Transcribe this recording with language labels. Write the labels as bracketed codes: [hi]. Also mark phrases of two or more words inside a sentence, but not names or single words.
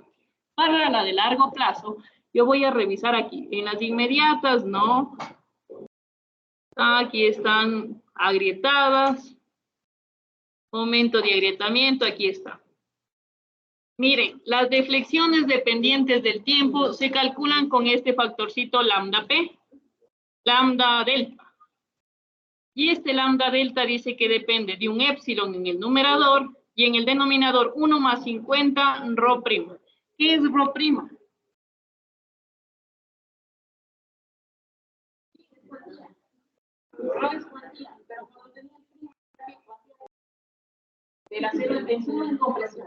[es] Para la de largo plazo, yo voy a revisar aquí. En las inmediatas, no. Aquí están agrietadas. Momento de agrietamiento, aquí está. Miren, las deflexiones dependientes del tiempo se calculan con este factorcito lambda P, lambda delta. Y este lambda delta dice que depende de un épsilon en el numerador y en el denominador 1 más 50 rho prima. ¿Qué es rho prima? De la cero en tensión en compresión.